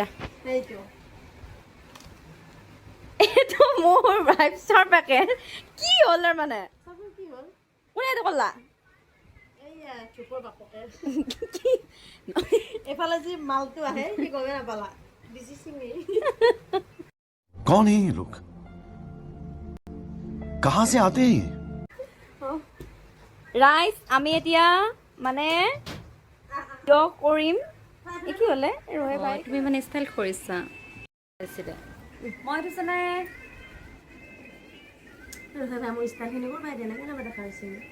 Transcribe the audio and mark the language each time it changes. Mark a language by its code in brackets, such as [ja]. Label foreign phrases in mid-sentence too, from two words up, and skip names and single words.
[as] সেইটো এইটো মোৰ ৱাইপছৰ পেকেট। কি হ'ল তাৰ মানে? চাচোন কি হ'ল। কোনে এইটো ক'লা? এইয়া চুপৰ বাপকে এইফালে যি মালটো আহে সি গমে নাপালা। দিছি চিঙি। [hi] कौन है ये लोग? कहां से आते हैं ये? [as] ৰাইজ আমি এতিয়া মানে ভিডিঅ' কৰিম। এই কি হ'লে ৰহে ভাই, তুমি মানে ষ্টাইল কৰিছা। মই কৈছে নাই মোৰ ষ্টাইলখিনি কৰবাই দিয়া নাই, কেনেকুৱা দেখা হৈছে।